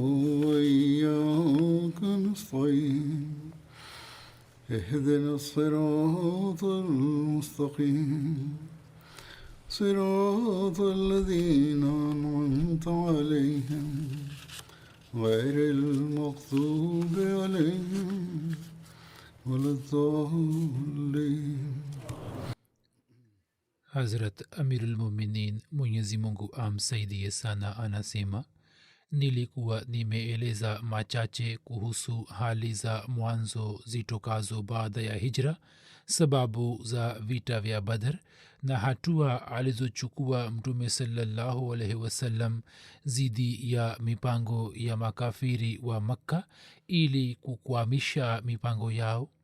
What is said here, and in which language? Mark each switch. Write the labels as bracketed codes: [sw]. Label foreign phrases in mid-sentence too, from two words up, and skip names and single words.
[ar] وإياك نستعين اهدنا الصراط المستقيم صراط الذين أنعمت عليهم غير المغضوب عليهم ولا الضالين. [sw] Hazrat Amirul Muminin Mwenyezi Mungu amsaidie sana anasema, nilikuwa nimeeleza machache kuhusu hali za mwanzo zitokazo baada ya hijra, sababu za vita vya Badr na hatua alizochukua Mtume [ar] صلى الله عليه وسلم [sw] zidi ya mipango ya makafiri wa Makka ili kukwamisha mipango yao.